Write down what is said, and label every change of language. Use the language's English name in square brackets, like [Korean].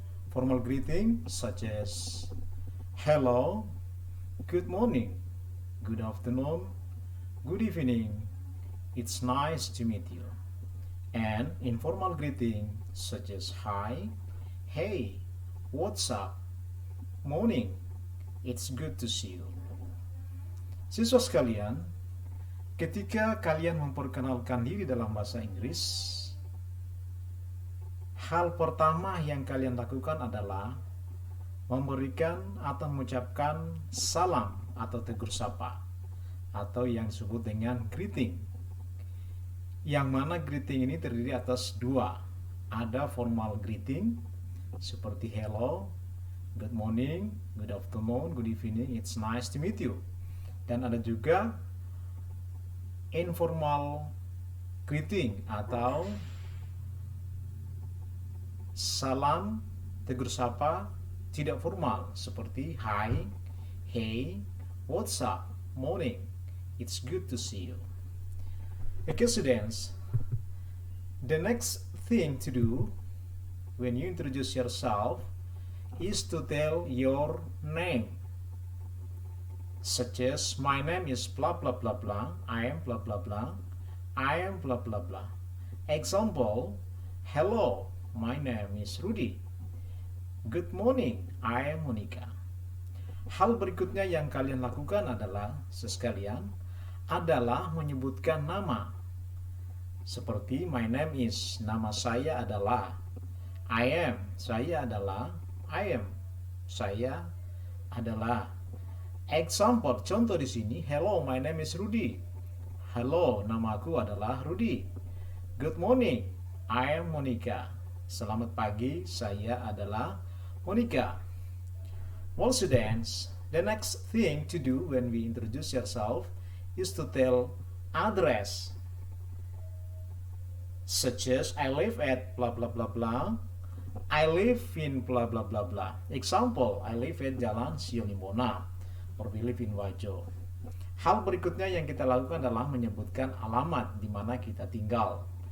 [English] Formal greeting such as hello, good morning, good afternoon, good evening, it's nice to meet you. And informal greeting such as hi, hey, what's up, morning, it's good to see you. [Indonesian] Siswa sekalian, ketika kalian memperkenalkan diri dalam bahasa Inggris, hal pertama yang kalian lakukan adalah memberikan atau mengucapkan salam atau tegur sapa atau yang disebut dengan greeting. Yang mana greeting ini terdiri atas dua. Ada formal greeting seperti [English] hello, good morning, good afternoon, good evening, it's nice to meet you. [Indonesian] Dan ada juga informal greeting atau salam tegur sapa tidak formal seperti [English] hi, hey, what's up, morning, it's good to see you. Okay students, the next thing to do when you introduce yourself is to tell your name, such as my name is blah blah blah blah, I am blah blah blah, I am blah blah blah. Example, hello, my name is Rudy. Good morning, I am Monica. [Indonesian] Hal berikutnya yang kalian lakukan adalah sekalian adalah menyebutkan nama. Seperti [English] my name is, [Indonesian] nama saya adalah, [English] I am, [Indonesian] saya adalah, I am, saya adalah. [English] Example, [Indonesian] contoh di sini, [English] hello, my name is Rudy. [Indonesian] Halo, namaku adalah Rudy. [English] Good morning, I am Monica. [Indonesian] Selamat pagi, saya adalah Monica. [English] Well students, the next thing to do when we introduce yourself is to tell address, such as I live at blah blah blah blah, I live in blah blah blah blah. Example, I live at Jalan Siolimbona, or we live in Wajo. [Indonesian] Hal berikutnya yang kita lakukan adalah menyebutkan alamat di mana kita tinggal.